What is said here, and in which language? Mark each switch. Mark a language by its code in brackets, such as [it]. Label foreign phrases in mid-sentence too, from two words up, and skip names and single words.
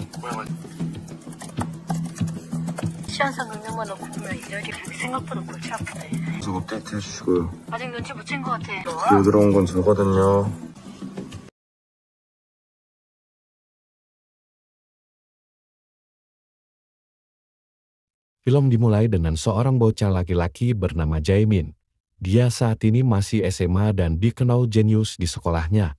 [ko] 시한사 능력만 놓고 보면 이야기를 생각보다 골치 아프네. 계속 업데이트 해주시고요. 아직 눈치 못 챈 것 같아. 뒤에 들어온 건 저거든요. [id] Film dimulai dengan seorang bocah laki-laki bernama Jaemin. Dia saat ini masih SMA dan dikenal jenius di sekolahnya.